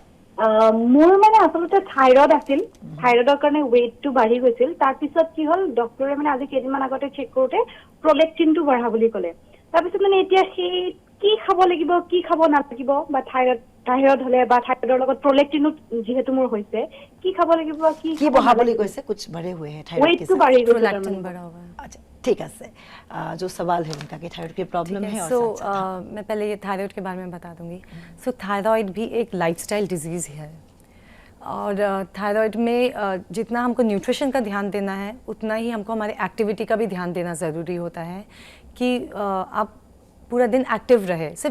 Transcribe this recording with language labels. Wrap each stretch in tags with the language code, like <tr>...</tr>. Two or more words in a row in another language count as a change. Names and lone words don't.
<as>মোৰ মানে আচলতে থাইৰয়ড আছিল থাইৰয়ডৰ কাৰণে ওয়েটটো বাঢ়ি গৈছিল তাৰ পিছত কি হল ডক্টৰে মানে আজি কেইদিনমান আগতে চেক কৰোতে প্ৰলেক্টিনটো বঢ়া বুলি ক'লে তাৰ পিছত মানে এতিয়া সেই কি খাব লাগিব কি খাব নালাগিব বা থাইৰয়ড হলে বা থাইৰয়ডৰ লগত প্ৰলেক্টিনো যেহেতু মোৰ হৈছে কি খাব লাগিব কি বঢ়া বুলি কৈছে</as> <hi>कुछ बड़े हुए हैं थायराइड वेट तो बढ़ी गई प्रोलैक्टिन बढ़ा हुआ है। अच्छा ठीक है जो सवाल है उनका कि थायराइड की प्रॉब्लम है और मैं पहले ये थायराइड के बारे में बता दूंगी सो थायराइड भी एक</hi> <en>lifestyle disease</en> <hi>है और थायराइड में जितना हमको न्यूट्रिशन का ध्यान देना है उतना ही हमको हमारे एक्टिविटी का भी ध्यान देना ज़रूरी होता है कि आप पूरा दिन एक्टिव रहे सिर्फ</hi>